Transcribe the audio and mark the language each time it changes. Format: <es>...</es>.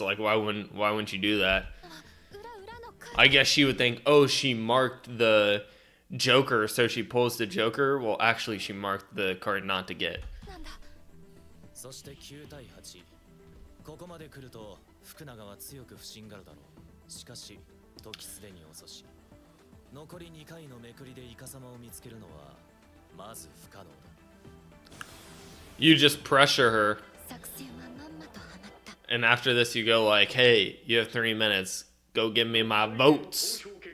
<en>Like, why wouldn't you do that?</en> <ja>裏のカード。</ja> <en>I guess she would think, oh, she marked the Joker, so she pulls the Joker. Well, actually, she marked the card not to get.</en> <ja>なんだ。そして9対8。ここまで来ると福永は強く不審がるだろう。しかし時すでに遅し。残り2回のめくりでイカサマを見つけるのはまず不可能だ。</ja> <en>You just pressure her,</en> <ja>作戦はまんまとはまった。</ja> <en>and after this you go like, hey, you have 3 minutes. Go give me my votes.</en>